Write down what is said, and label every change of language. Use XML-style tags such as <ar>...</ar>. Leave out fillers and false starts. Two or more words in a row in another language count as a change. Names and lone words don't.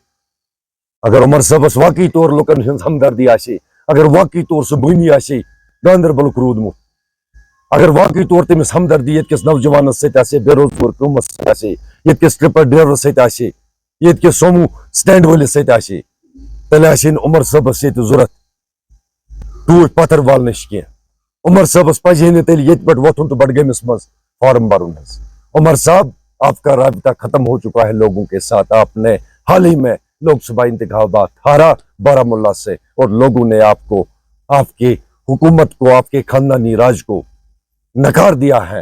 <ks>अगर उमर साहब वाकई तौर लोकन हमदर्दी आसे, अगर वाकई तौर से बुनी आसे गांदरबल रूदमुत, अगर वाकई तौर तमिस हमदर्दी यस नौजवान से बेरोजगार कौमस यस</ks> <en>tripper driver</en> <ks>से सोमू स्टैंड वलिस से तेल उमर साहबस ये जरूरत टूट पत्थर वाल नश कह। उमर साहबस पजे ने तेल ये पे वोथुन तो बडगमिस मज फॉर्म भरुन।</ks> <ur>عمر صاحب آپ کا رابطہ ختم ہو چکا ہے لوگوں کے ساتھ. آپ نے حال ہی میں لوک سبھا انتخابات ہارا بارہمولہ سے اور لوگوں نے آپ کو، آپ کی حکومت کو، آپ کے خاندانی راج کو نکار دیا ہے.</ur>